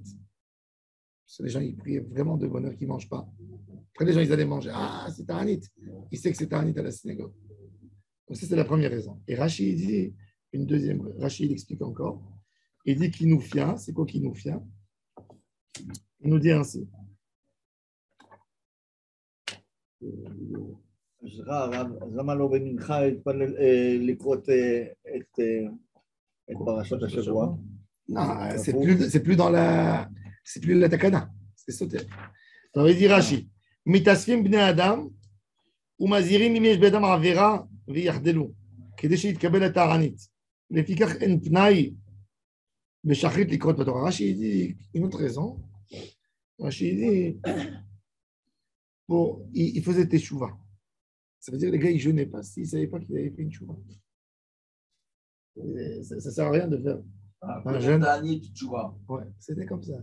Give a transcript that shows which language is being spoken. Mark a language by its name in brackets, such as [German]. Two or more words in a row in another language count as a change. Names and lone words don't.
[French] Parce que les gens, ils prient vraiment de bonne heure, qu'ils ne mangent pas. Après, les gens, ils allaient manger. Ah, c'est ta'anit. Ils savent que c'est ta'anit à la synagogue. Donc, ça, c'est la première raison. Et Rashi, il dit, une deuxième, Rashi, il explique encore. Il dit Kinoufia, c'est quoi Kinoufia? Il nous dit ainsi. [Hebrew] למה לא במנחה לקרוא את פרשת השבוע? [French] Non, c'est plus dans la... C'est plus la takana. C'est sauté. Alors, il dit Rashi, [Hebrew] מתאספים בני אדם, ומזהירים אם יש בידם עבירה ויחדלו, כדי שיתקבל התענית. לפיכך אין פנאי בשחרית לקרוא בתורה. [French] רש"י dit une autre raison. Rachid dit, bon, il faisait teshuva. Ça veut dire que les gars, ils ne jeûnaient pas s'ils ne savaient pas qu'ils avaient fait une teshuva. Ça ne sert à rien de faire un jeûne. Ouais, c'était comme ça.